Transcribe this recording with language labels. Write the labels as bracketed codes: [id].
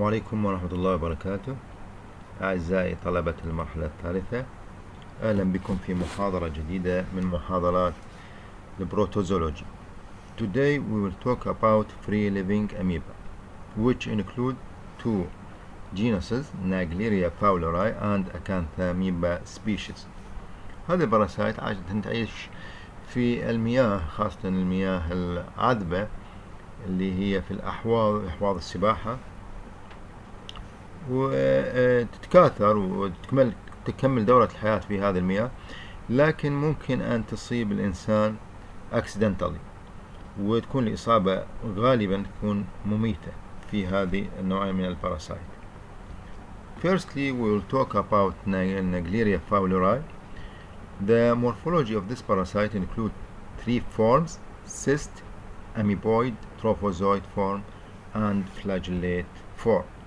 [ar] وعليكم ورحمة الله وبركاته. أعزائي طلبة المرحلة الثالثة، أهلا بكم في محاضرة جديدة من محاضرات البروتوزولوجي. [en] Today we will talk about free-living amoeba, which include two genuses, Naegleria fowleri and Acanthamoeba species. [ar] هذه الباراسايت عادة تعيش في المياه، خاصة المياه العذبة اللي هي في أحواض السباحة، وتتكاثر وتكمل دورة الحياة في هذه المياه، لكن ممكن أن تصيب الإنسان [en] accidentally، [ar] وتكون الإصابة غالبا تكون مميتة في هذه النوعية من الباراسايت. [en] Firstly, we will talk about Naegleria fowleri. The morphology of this parasite includes three forms: cyst, amoeboid trophozoite form, and flagellate form.